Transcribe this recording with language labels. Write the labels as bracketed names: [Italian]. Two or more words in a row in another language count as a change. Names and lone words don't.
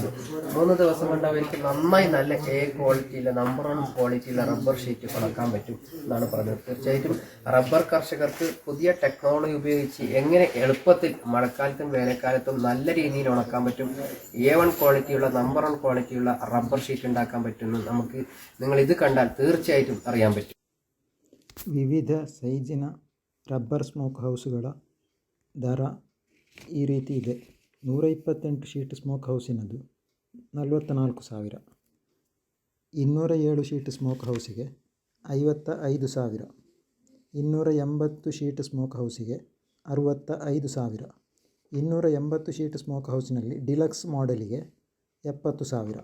[Malayalam] 3 ദിവസം കൊണ്ട് അവർക്ക് നന്നായി നല്ല ക്വാളിറ്റിയിലെ നമ്പർ 1 ക്വാളിറ്റിയിലെ റബ്ബർ ഷീറ്റ് ഉണക്കാൻ പറ്റും എന്നാണ് പറഞ്ഞത്. തീർച്ചയായിട്ടും റബ്ബർ കർഷകർക്ക് പുതിയ ടെക്നോളജി ഉപയോഗിച്ച് എങ്ങനെ എളുപ്പത്തിൽ മഴക്കാലത്തും വേനൽക്കാലത്തും നല്ല രീതിയിൽ ഉണക്കാൻ പറ്റും, A1 ക്വാളിറ്റിയുള്ള നമ്പർ 1 ക്വാളിറ്റിയുള്ള റബ്ബർ ഷീറ്റ് ഉണ്ടാക്കാൻ പറ്റുമെന്ന് നമുക്ക് നിങ്ങൾ ഇത് കണ്ടാൽ തീർച്ചയായിട്ടും അറിയാൻ പറ്റും. [Kannada] ವಿವಿಧ ಸೈಜಿನ [English] rubber smoke [Kannada] ಹೌಸ್ಗಳ ದರ ಈ ರೀತಿ ಇದೆ. 128 [English] sheet smoke [Kannada] ಹೌಸಿನದು 44,000, 207 [English] sheet smoke [Kannada] ಹೌಸಿಗೆ 55,000, 280 [English] sheet smoke [Kannada] ಹೌಸಿಗೆ 65,000, 280 [English] sheet smoke [Kannada] ಹೌಸಿನಲ್ಲಿ [English] deluxe model [Kannada] 70,000.